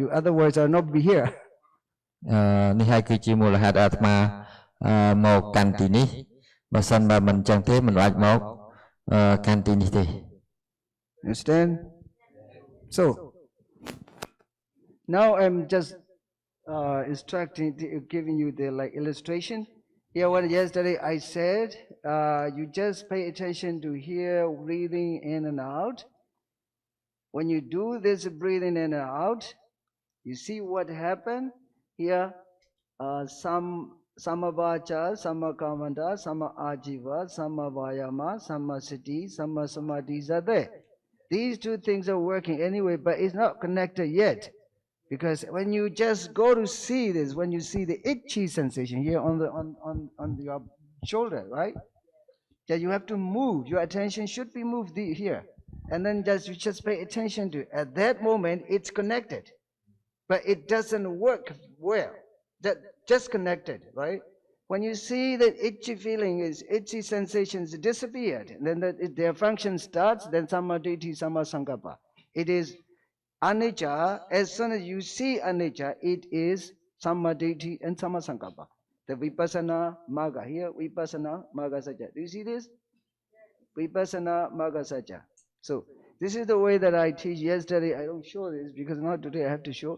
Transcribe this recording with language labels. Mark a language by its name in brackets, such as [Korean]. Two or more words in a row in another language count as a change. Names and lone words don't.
[English] Otherwise I'll not be here. [Khmer] នេះហើយគឺជាមូលហេតុអាត្មាមកកាន់ទីនេះបើសិនបើមិនចឹងទេមិនអាចមកកាន់ទីនេះទេ [English] Understand? So now I'm just instructing, giving you the illustration. Here, what yesterday I said, you just pay attention to hear breathing in and out. When you do this breathing in and out, you see what happened here. [Pali] Some samavacha, samakamanta, sama ajiva, sama vayama, sama sati, sama samadhis [English] are there. These two things are working anyway, but it's not connected yet. Because when you just go to see this, when you see the itchy sensation here on your shoulder, right? That you have to move. Your attention should be moved here. And then you just pay attention to it. At that moment, it's connected. But it doesn't work well. That just connected, right? When you see that itchy feeling is itchy sensations disappeared, then their function starts, then [Pali] samadhi, sama sankappa. [English] It is anicca. As soon as you see anicca, it is samadhi and [Pali] sama sankappa. The vipassana magga here, vipassana magga sajja. [English] Do you see this? [Pali] Vipassana magga sajja. [English] So this is the way that I teach. Yesterday I don't show this because not today I have to show.